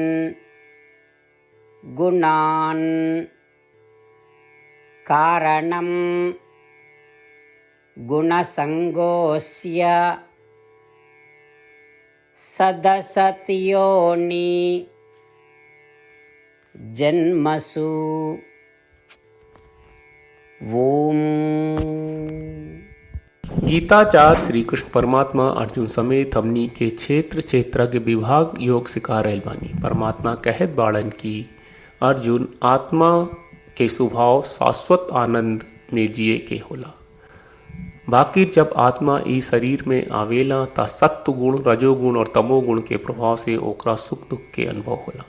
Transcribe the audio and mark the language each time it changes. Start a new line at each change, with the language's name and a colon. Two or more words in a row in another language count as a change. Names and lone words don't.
Sanskrit: गुणान् कारणं गुणसङ्गोऽस्य सदसद्योनि जन्मसु। ओम।
Bhojpuri: गीताचार्य श्री कृष्ण परमात्मा अर्जुन समेत हमनी के क्षेत्र क्षेत्रज्ञ विभाग योग सिखा रहल बानी। परमात्मा कहत बाड़न की अर्जुन आत्मा के स्वभाव शाश्वत आनंद में जिए के होला। बाकी जब आत्मा ई शरीर में आवेला ता सत्व गुण रजोगुण और तमोगुण के प्रभाव से ओकरा सुख दुख के अनुभव होला।